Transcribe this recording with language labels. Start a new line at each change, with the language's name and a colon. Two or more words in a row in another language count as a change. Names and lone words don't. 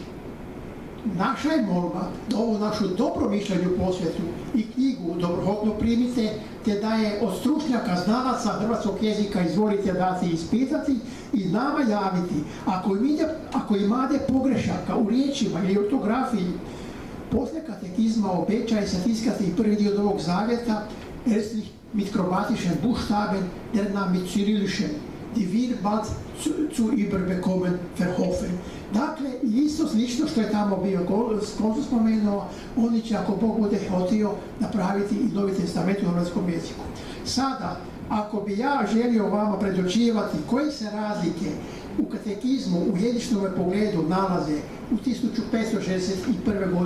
Croatian: Naša je molba da ovu našu dobromišljenju posvetu i knjigu dobrohodno primite, te da je od stručnjaka znalaca hrvatskog jezika izvolite dati i ispitati i nama javiti. Ako imate pogrešaka u riječima ili ortografiji, poslije katekizma obećaje se tiskati prvi dio Novog Zavjeta,
German: erstlich mit kroatischen Buchstaben der Name Cyrilischen, die wir bald zu überbekommen verhoffen.
Croatian: Dakle, isto slično što je tamo bio Konsul spomenuo, oni će, ako Bog bude htio, napraviti i Novi Testament u hrvatskom jeziku. Sada, ako bi ja želio vama predočivati koje se razlike u katekizmu u jezičnom pogledu nalaze u 1561.